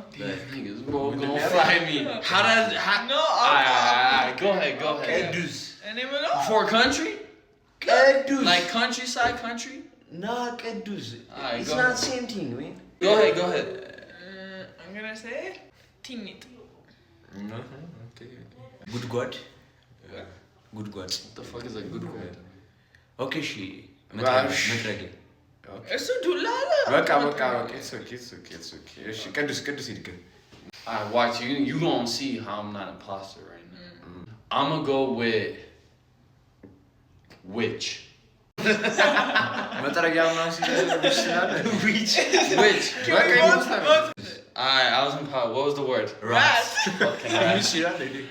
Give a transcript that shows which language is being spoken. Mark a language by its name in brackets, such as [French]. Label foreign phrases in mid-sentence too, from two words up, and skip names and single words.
[English] These niggas both gonna fight me. How does No, I'll go Alright, go ahead. ቅዱስ. And then we know. For country? ቅዱስ. Like countryside country? Nah, ቅዱስ. Alright, It's go not ahead. same thing, man. Go ahead. I'm gonna say Tinit. [Amharic] Okay. ጉድጓድ. ጉድጓድ. [English] What the fuck is a good word? [Amharic] ኦኬ እሺ መጥረጊያ እሱ ዱላ አለ። በቃ [English] it's okay [Amharic] እሺ ቅዱስ ይድገም [English] Alright, watch you gonna see how I'm not an imposter right now. I'ma go with witch. [Amharic] መጥረጊያ ምናምን ይችላል [English] Witch. [Amharic] በቃ ይሞታል [English] Alright, I was in power. What was the word? ራት Fucking rat. [Amharic] ይችላል